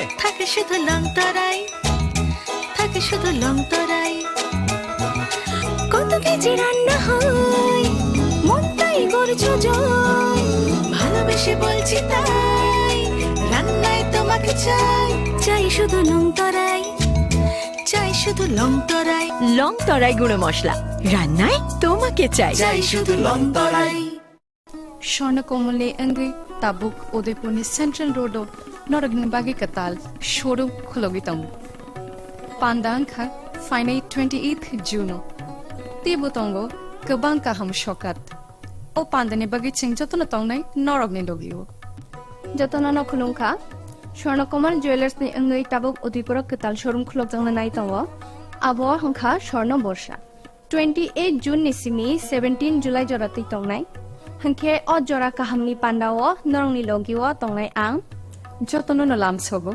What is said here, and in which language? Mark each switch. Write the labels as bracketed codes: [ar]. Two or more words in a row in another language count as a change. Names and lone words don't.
[bn] থাকে শুধু লং তরাই, থাকে শুধু লং তরাই, কত কেজি রান্না হয় মনটাই করছো জয়, ভালোবেসে বলছি তাই রান্নায় তোমাকে চাই, চাই শুধু লং তরাই, চাই শুধু লং তরাই। লং তরাই গুঁড়ো মশলা, রান্নায় তোমাকে চাই, চাই শুধু লং তরাই। [trp] স্বর্ণকমলে अंगई ताबुक उदयपुरनि [en] central road [trp] नरगनि बागी कताल शोरूम खुलोगितम पांदांखा फाइनै 28 जुनो तिबुतंगो गोबां काहाम शकात ओ पांदानि बागी चिं जतन तंगनाय नरगनि लोगियो जतन न खुलुंखा स्वर्णकमल ज्वेलर्स नि अंगई ताबुक उदयपुर कताल शोरूम खुलोगजंग नाय तंगो आबो हंखा स्वर्ण वर्षा 28 जून निसिमी 17 जुलाई जराति तंगनाय हंखे अ जरा काहामनि पान्डाओ नरंनि लोगिओ तंगनाय आं जतन न लामसबो